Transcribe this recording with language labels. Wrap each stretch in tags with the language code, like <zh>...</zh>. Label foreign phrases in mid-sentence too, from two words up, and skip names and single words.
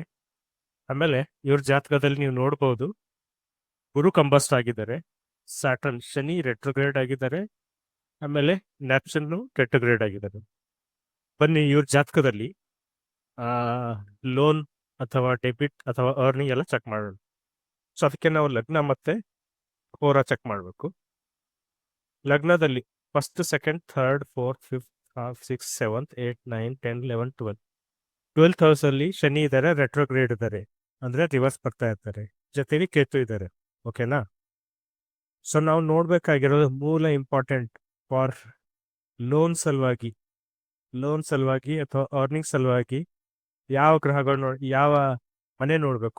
<kn>ಆಮೇಲೆ ಇವ್ರ ಜಾತಕದಲ್ಲಿ ನೀವು ನೋಡ್ಬೋದು, ಗುರು ಕಂಬಸ್ಟ್ ಆಗಿದ್ದಾರೆ, ಸ್ಯಾಟರ್ನ್ ಶನಿ ರೆಟ್ರೋಗ್ರೇಡ್ ಆಗಿದ್ದಾರೆ, ಆಮೇಲೆ ನ್ಯಾಪ್ಸನ್ ರೆಟ್ರೋಗ್ರೇಡ್ ಆಗಿದ್ದಾರೆ. ಬನ್ನಿ ಇವ್ರ ಜಾತಕದಲ್ಲಿ ಲೋನ್ ಅಥವಾ ಡೆಬಿಟ್ ಅಥವಾ ಅರ್ನಿಂಗ್ ಎಲ್ಲ ಚೆಕ್ ಮಾಡೋಣ. ಸೊ ಅದಕ್ಕೆ ನಾವು ಲಗ್ನ ಮತ್ತೆ ಹೋರ ಚೆಕ್ ಮಾಡಬೇಕು. ಲಗ್ನದಲ್ಲಿ 1st, 2nd, 3rd, 4th, 5th, 6th, 7th, 8th, 9th, 10th, 11th, 12th. 12th ಹೌಸ್ ಅಲ್ಲಿ ಶನಿ ಇದ್ದಾರೆ, ರೆಟ್ರೋಗ್ರೇಡ್ ಇದ್ದಾರೆ, ಅಂದ್ರೆ ರಿವರ್ಸ್ ಬರ್ತಾ ಇರ್ತಾರೆ. ಜೊತೆಗೆ ಕೇತು ಇದ್ದಾರೆ. ಓಕೆನಾ? ಸೊ ನಾವು ನೋಡ್ಬೇಕಾಗಿರೋದು ಮೂಲ</kn> <en>important for loan</en> <kn>ಸಲುವಾಗಿ ಅಥವಾ ಅರ್ನಿಂಗ್ ಸಲುವಾಗಿ ಯಾವ ಗ್ರಹಗಳು ಯಾವ ಮನೆ ನೋಡ್ಬೇಕು.</kn>